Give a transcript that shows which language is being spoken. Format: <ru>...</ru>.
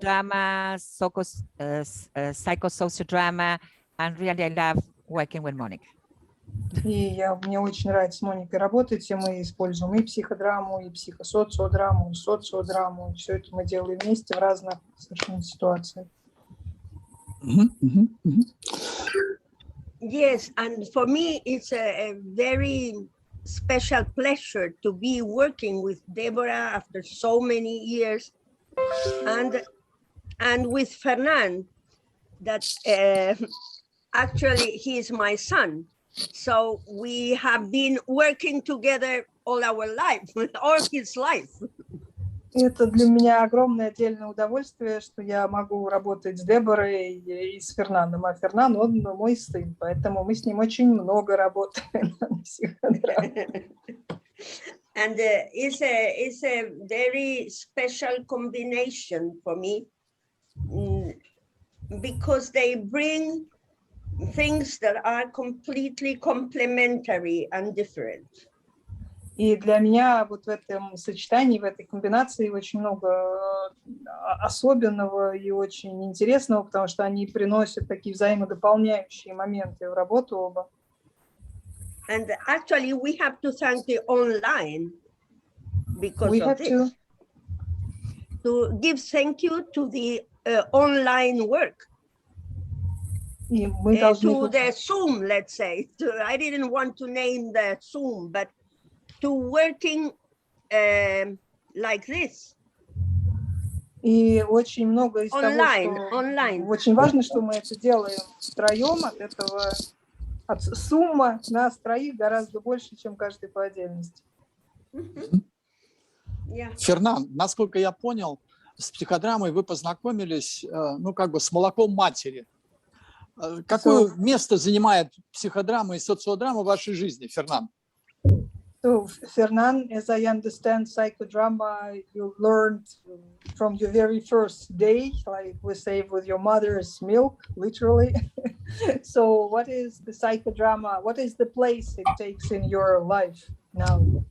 <en>sociodrama, psychosociodrama, and really I love working with Monica.</en> <ru>И мне очень нравится с Моникой работать, и мы используем и психодраму, и психосоциодраму, и социодраму, и все это мы делаем вместе в разных совершенно ситуациях.</ru> <en>Yes, and for me, it's a very special pleasure to be working with Debora after so many years, and with Fernand, that actually he is my son. So we have been working together all our life, all his life.</en> <ru>Это для меня огромное отдельное удовольствие, что я могу работать с Деборой и с Фернаном. А Фернан, он мой сын, поэтому мы с ним очень много работаем на психодраме.</ru> <en>And it's a very special combination for me, because they bring things that are completely complementary and different.</en> <ru>И для меня вот в этом сочетании, в этой комбинации очень много особенного и очень интересного, потому что они приносят такие взаимодополняющие моменты в работу оба.</ru> <en>And actually, we have to thank the online because We of have this. To give thank you to the online work.</en> <ru>И мы должны...</ru> <en>To the Zoom, let's say. I didn't want to name the Zoom, but to working like this.</en> <ru>И очень много из того, что...</ru> <en>Online.</en> <ru>Очень важно, что мы это делаем втроем, от этого... Сумма нас троих гораздо больше, чем каждый по отдельности. Фернан, насколько я понял, с психодрамой вы познакомились, ну, как бы с молоком матери. Какое место занимает психодрама и социодрама в вашей жизни, Фернан?</ru> <en>So, Fernan, as I understand psychodrama, you learned from your very first day, like we say, with your mother's milk, literally. So what is the psychodrama? What is the place it takes in your life now?</en>